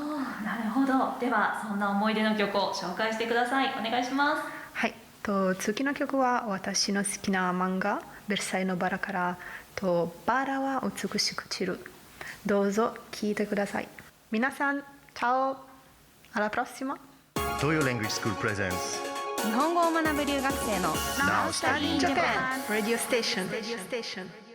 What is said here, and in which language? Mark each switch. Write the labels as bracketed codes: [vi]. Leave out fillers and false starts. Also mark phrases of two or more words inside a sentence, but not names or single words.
[ja] なるほど。ではそんな思い出の曲を紹介してください。お願いします。はい、次の曲は私の好きな漫画ベルサイユのバラからバラは美しく散る。どうぞ聴いてください。皆さん、チャオ、 [it] alla prossima。 [ja] Toyo Language School presents 日本語を学ぶ留学生の Now Study in Japan Radio Station。